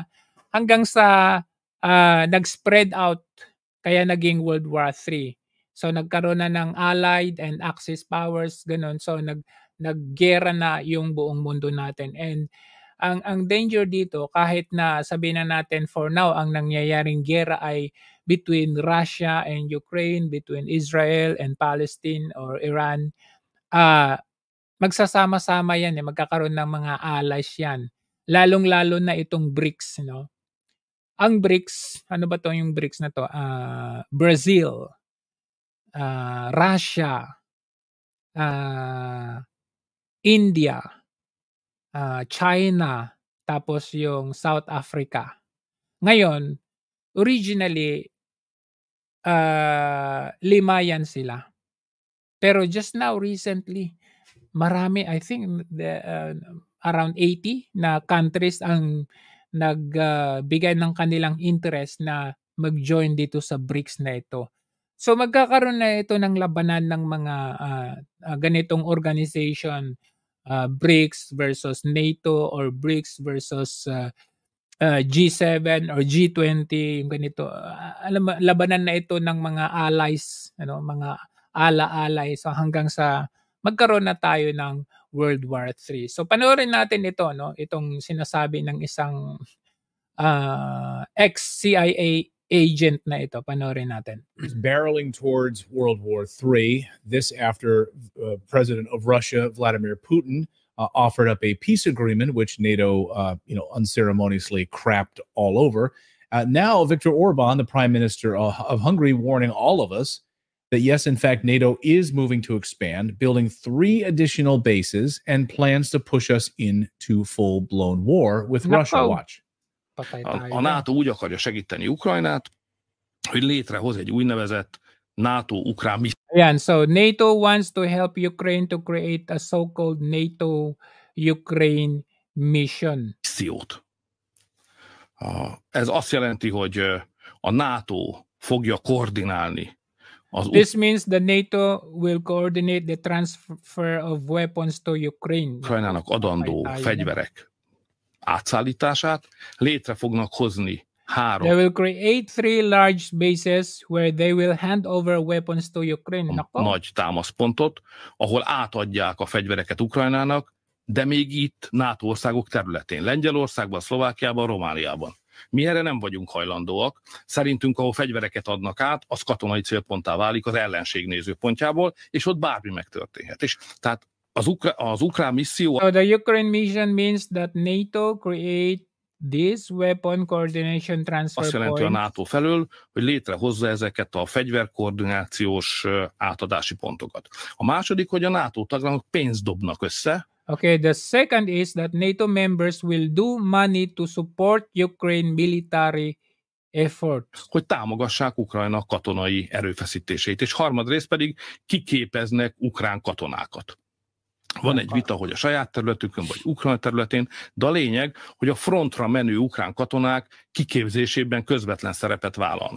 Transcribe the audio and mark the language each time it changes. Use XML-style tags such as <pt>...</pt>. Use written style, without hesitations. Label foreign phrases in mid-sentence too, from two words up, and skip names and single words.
<tl>Hanggang sa nag-</tl> <en>spread out,</en> <tl>kaya naging World War III. So nagkaroon na ng</tl> <en>Allied and Axis powers,</en> <tl>ganun. So naggera na yung buong mundo natin. And ang danger dito, kahit na sabihin na natin</tl> <en>for now,</en> <tl>ang nangyayaring gera ay</tl> <en>between Russia and Ukraine, between Israel and Palestine or Iran,</en> <tl>magsasama-sama yan, magkakaroon ng mga allies yan. Lalong-lalo na itong BRICS, no? Ang BRICS, ano ba to yung BRICS na to? Brazil, Russia, India, China, tapos yung South Africa. Ngayon, originally, 5 yan sila. Pero</tl> <en>just now, recently,</en> <tl>marami,</tl> <en>I think, around</en> <tl>80 na countries ang nagbigay ng kanilang interest na mag-join dito sa BRICS na ito. So magkakaroon na ito ng labanan ng mga ganitong organization,</tl> <en>BRICS versus NATO or BRICS versus G7 or G20,</en> <tl>yung ganito. Alam mo, labanan na ito ng mga allies, mga ala-alay, so hanggang sa magkaroon na tayo ng World War III. So panoorin natin ito, itong sinasabi ng isang</tl> <en>ex-CIA agent</en> <tl>na ito. Panoorin natin.</tl> <en>Is barreling towards World War III. This after President of Russia, Vladimir Putin, offered up a peace agreement, which NATO, unceremoniously crapped all over. Now, Viktor Orban, the Prime Minister of Hungary, warning all of us that yes, in fact, NATO is moving to expand, building 3 additional bases, and plans to push us into full-blown war with Russia. Watch.</en> <hu>A NATO úgy akarja segíteni Ukrajnát, hogy létrehoz egy úgynevezett NATO-Ukrán missziót.</hu> <tl>Ayan,</tl> <en>so NATO wants to help Ukraine to create a so-called NATO-Ukraine mission.</en> <hu>Ez azt jelenti, hogy a NATO fogja koordinálni.</hu> <en>This means the NATO will coordinate the transfer of weapons to Ukraine.</en> <hu>Ukrajnának adandó fegyverek átszállítását, létre fognak hozni 3.</hu> <en>They will create 3 large bases where they will hand over weapons to Ukraine.</en> <hu>Nagy támaszpontot, ahol átadják a fegyvereket Ukrajnának, de még itt NATO országok területén. Lengyelországban, Szlovákiában, Romániában. Mi erre nem vagyunk hajlandóak. Szerintünk, ahol fegyvereket adnak át, az katonai célponttá válik az ellenség nézőpontjából, és ott bármi megtörténhet. És tehát az ukrán misszió...</hu> <en>So the Ukraine mission means that NATO create this weapon coordination transfer</en> <hu>azt jelenti a NATO felől, hogy létrehozza ezeket a fegyverkoordinációs átadási pontokat. A második, hogy a NATO tagállamok pénzt dobnak össze.</hu> <en>Okay, the second is that NATO members will do money to support Ukraine military efforts.</en> <hu>Hogy támogassák Ukrajna katonai erőfeszítéseit, és harmadrészt pedig kiképeznek ukrán katonákat. Van egy vita, hogy a saját területükön, vagy Ukrajna területén, de a lényeg, hogy a frontra menő ukrán katonák kiképzésében közvetlen szerepet vállalnak.</hu>